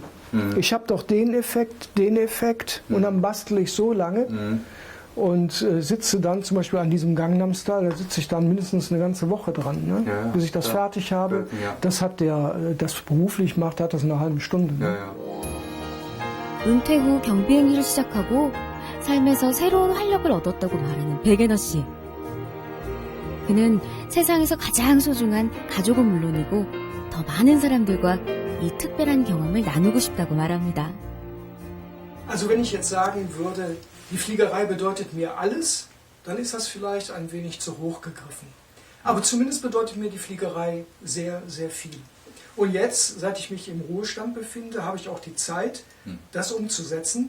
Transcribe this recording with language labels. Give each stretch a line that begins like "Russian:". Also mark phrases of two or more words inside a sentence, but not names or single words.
German: Ich habe doch den Effekt und dann bastel ich so lange und sitze dann zum Beispiel an diesem Gangnam Style, da sitze ich dann mindestens eine ganze Woche dran, ne? Bis ich das fertig habe. Das hat der, das beruflich macht, hat das eine halbe Stunde. Ne?
Korean: 은퇴 후 경비행기를 시작하고 삶에서 새로운 활력을 얻었다고 말하는 백예너 씨. 그는 세상에서 가장 소중한 가족은 물론이고 더 많은 사람들과 이 특별한 경험을 나누고 싶다고 말합니다.
German: Also wenn ich jetzt sagen würde, die Fliegerei bedeutet mir alles, dann ist das vielleicht ein wenig zu hoch gegriffen. Aber zumindest bedeutet mir die Fliegerei sehr, sehr viel. Und jetzt, seit ich mich im Ruhestand befinde, habe ich auch die Zeit, das umzusetzen.